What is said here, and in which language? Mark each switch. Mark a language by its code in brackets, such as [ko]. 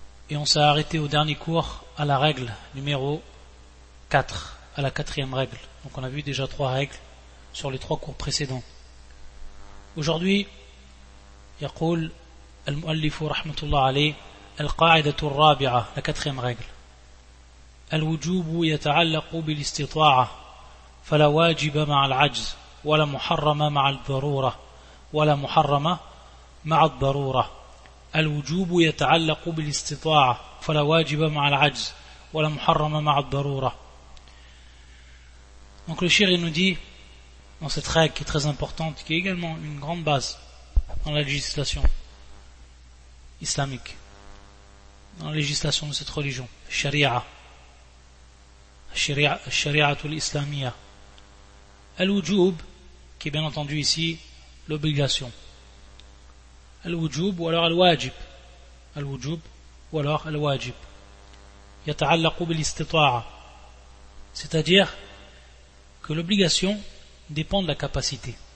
[fr] Et on s'est arrêté au dernier cours à la règle numéro 4, à la quatrième règle. Donc on a vu déjà trois règles sur les trois cours précédents. [ar] Aujourd'hui, يقول المؤلف رحمه الله عليه القاعدة الرابعة, [fr] la quatrième règle. [ar] الوجوب يتعلق بالاستطاعة فلا واجب مع العجز ولا محرم مع الضرورة ولا محرم مع الضرورة. الوجوب يتعلق بالاستطاعة فلا واجب مع العجز ولا محرم مع الضرورة. [fr] Donc le shir nous dit dans cette règle qui est très importante, qui est également une grande base dans la législation islamique, dans la législation de cette religion, sharia, [ar] sharia tul islamia, [fr] al-wujub, qui est bien entendu ici l'obligation, al-wujub ou alors al-wajib, al-wujub ou alors al-wajib, [ar] yata'allaqu bil-istita'a, [fr] c'est-à-dire que l'obligation dépend de la capacité.